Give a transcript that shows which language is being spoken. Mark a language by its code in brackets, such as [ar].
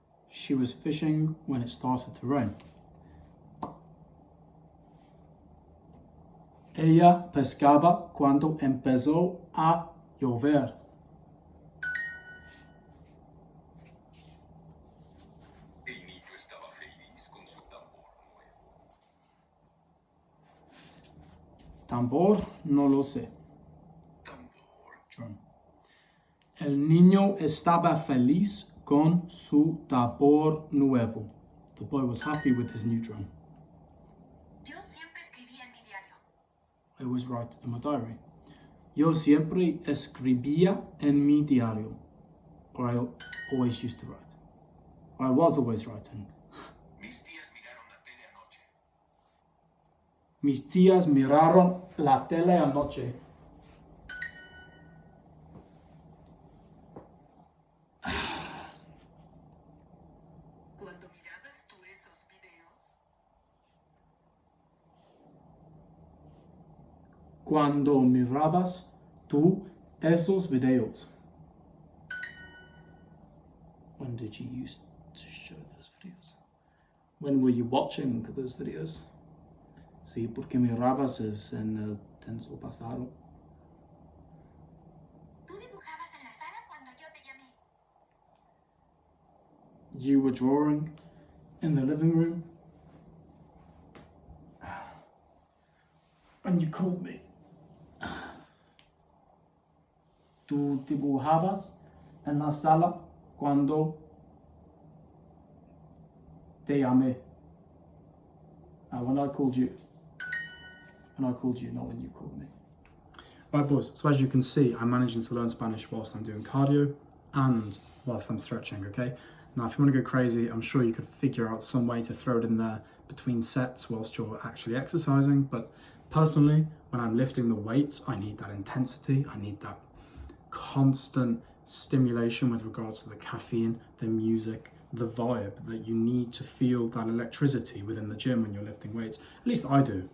[en] She was fishing when it started to rain. [es] Ella pescaba cuando empezó a llover. El niño estaba feliz con su tambor. Tambor, no lo sé. Tambor. [en] Drum. [es] El niño estaba feliz con su tambor nuevo. [en] The boy was happy with his new drum. [es] Yo siempre escribía en mi diario. [en] I always write in my diary. [es] Yo siempre escribía en mi diario. [en] Or I always used to write. Or I was always writing. [es] Mis tías miraron la tele anoche. Mis tías miraron la tele anoche. Cuando mirabas tú esos videos, Cuando mirabas tú esos videos. [en] When did you used to show those videos? When were you watching those videos? [es] Sí, porque mirabas es en el tenso pasado. tú dibujabas en la sala cuando yo te llamé. [en] You were drawing in the living room. And you called me. [es] Tú dibujabas en la sala cuando te llamé. [en] When I called you. When I called you, not when you called me. Right, boys, so as you can see, I'm managing to learn Spanish whilst I'm doing cardio and whilst I'm stretching, okay? Now, if you want to go crazy, I'm sure you could figure out some way to throw it in there between sets whilst you're actually exercising, but personally, when I'm lifting the weights, I need that intensity, I need that constant stimulation with regards to the caffeine, the music, the vibe, that you need to feel that electricity within the gym when you're lifting weights. At least I do.